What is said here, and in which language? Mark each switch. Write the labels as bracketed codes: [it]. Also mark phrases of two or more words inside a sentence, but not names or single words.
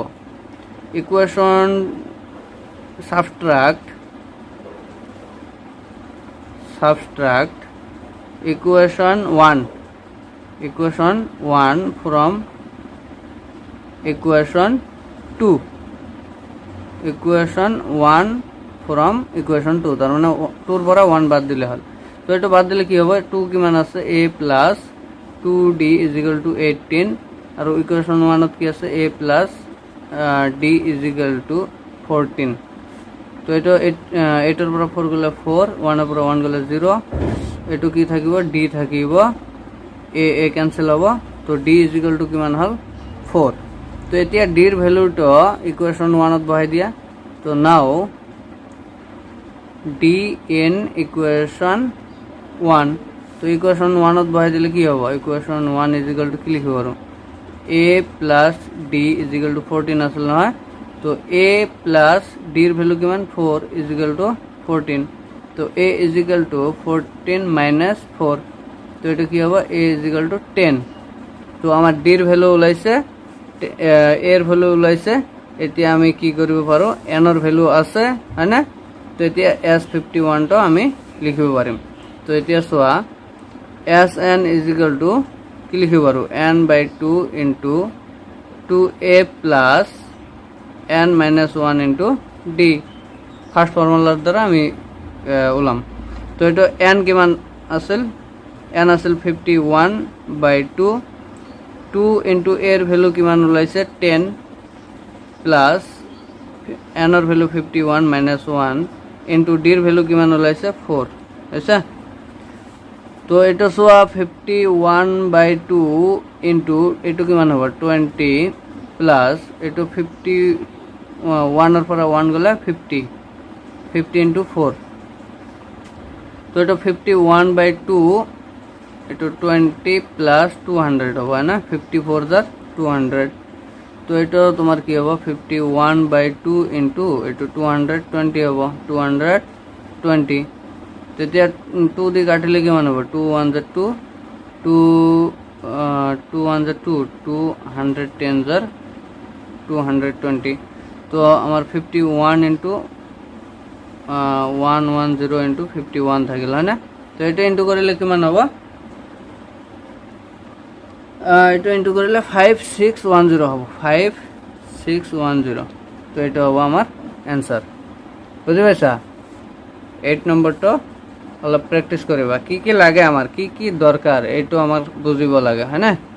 [en] equation subtract equation 1 from equation 2, equation 1 from equation 2, [as] তার মানে 2 এর পরে 1 বাদ দিলে হল। তো এটা বাদ দিলে কি হবে? 2 কি মান আছে [en] a plus 2d is equal to 18 [as] আর ইকুয়েশন 1 কি আছে [en] a plus d is equal to 14. [as] তো এটা 8 এর পরে 4 গলে 4, 1 এর পরে 1 গলে 0, এটু কি থাকিব d থাকিব, a ক্যান্সেল হব। তো [en] d is equal to [as] কিমান হল 4। তো এতিয়া d এর ভ্যালুটো ইকুয়েশন 1 ত বহাই দিয়া। তো [en] now d in equation 1, [as] তো ইকুয়েশন 1 ত বহাই দিলে কি হবে? [en] equation 1 is equal to [as] কি লিখব পারো [en] a plus d is equal to 14 [as] আসল নহয়। তো [en] a plus d [as] এর ভ্যালু কিমান [en] 4 is equal to 14. [as] তো [en] a is equal to 14 minus 4, [as] তো এটা কি হবে [en] a is equal to 10. [as] তো আমার d এর ভ্যালু ওলাইছে, a এর ভ্যালু ওলাইছে। এতিয়া আমি কি কৰিব পাৰো, n এর ভ্যালু আছে, হয় না? তো এতিয়া s51 টো আমি লিখিব পাৰিম। তো এতিয়া সোয়া [en] Sn is equal to [as] কি লিখিব পারো [en] n by 2 into 2a plus n minus 1 into d, first formula [as] দ্বারা আমি ওলাম। তো এটা n কিমান আছিল? n আছিল [en] 51 by 2, 2 into a [as] এর ভ্যালু কিমান ওলাইছে [en] 10 plus n [as] এর ভ্যালু [en] 51 minus 1 into d [as] এর ভ্যালু কিমান ওলাইছে 4, আচ্ছা? তো এটা সোয়া [en] 51 by 2 into [as] এটু কিমান হবে 20 প্লাস এটু 51 এর পরে 1 গলে 50 ইন্টু 4। তো এটা 51 by 2 এটু 20 প্লাস 200 হবে না, 54 * 200। তো এটা তোমার কি হবে [en] 51 by 2 into [as] এটু 220 হবে, 220। তো এতিয়া 2 দি কাটিলে কিমান হ'ব? 2 1 * 2, 2 1 * 2, 210 * 220। তো আমার 51 ইন্টু 110 ইন্টু 51 থাকিল, হয় না? তো এটা ইন্টু করিলে কিমান হ'ব? এটা ইন্টু করিলে 5610 হ'ব, 5610। তো এটা হ'ব আমার অ্যান্সার। বুঝতে পারছা? 8 নম্বরটা অলপ প্র্যাকটিস করিবা, কি কি লাগে আমার, কি কি দরকার, এইটো আমার বুঝিব লাগে, হয় না?